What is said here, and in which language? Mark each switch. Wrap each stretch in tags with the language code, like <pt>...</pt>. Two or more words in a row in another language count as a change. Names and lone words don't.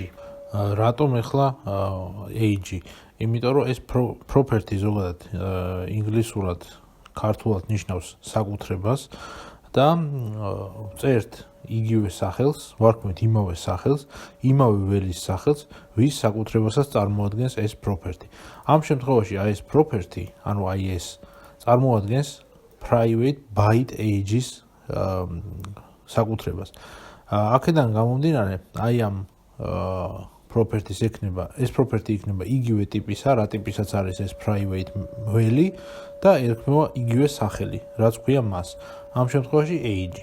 <ka>რატომ ახლა age? იმიტომ რომ ეს property ზოგადად ინგლისურად ქართულად ნიშნავს საკუთრებას და წერთ იგივე სახელს, ვარქმევთ იმავე სახელს, იმავე ველის სახელს, ვის საკუთრებასაც წარმოადგენს ეს property. ამ შემთხვევაში აი ეს property, ანუ აი ეს წარმოადგენს</ka> <en>private byte age-</en> <ka>ის საკუთრებას. აქედან გამომდინარე, აი ამ properties იქნება, ეს property იქნება იგივე ტიპისა, რა ტიპისაც არის ეს private ველი და ერქმევა იგივე სახელი, რაც ქვია მას. ამ შემთხვევაში age.</ka>